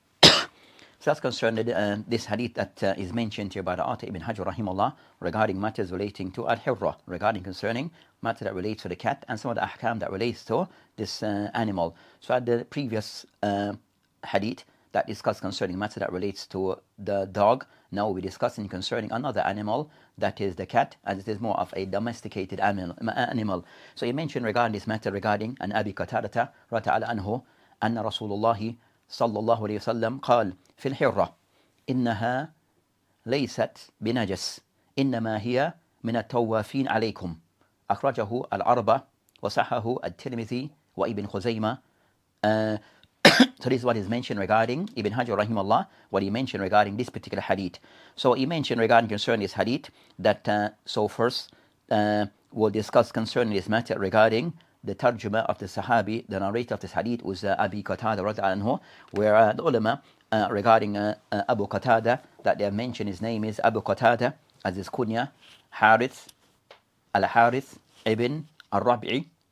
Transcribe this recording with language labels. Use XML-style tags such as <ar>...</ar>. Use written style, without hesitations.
<en>So that's concerning this hadith that is mentioned here by the author Ibn Ḥajar rahimahullah regarding matters relating to al-Hirra, regarding concerning matter that relates to the cat and some of the ahkam that relates to this animal. So at the previous hadith that discussed concerning matter that relates to the dog, now we'll be discussing concerning another animal, that is the cat, as it is more of a domesticated animal. So he mentioned regarding this matter regarding an Abi Qatādah radhiyallahu anhu</en> <ar>أن رسول الله صلى الله عليه وسلم قال في الحرة إنها ليست بنجس إنما هي من التوافين عليكم أخرجه الأربعة وصححه الترمذي وابن خزيمة.</ar> <en>So this is what is mentioned regarding Ibn Ḥajar rahimahullah, what he mentioned regarding this particular hadith. So he mentioned regarding concerning this hadith that so first we'll discuss concerning this matter regarding the tarjuma of the Sahabi, the narrator of this hadith was Abi Qatādah radhiyallahu anhu, where the ulama regarding Abu Qatādah, that they have mentioned his name is Abu Qatādah, as his kunya, Harith, al-Harith ibn al-Rabi'i,</en>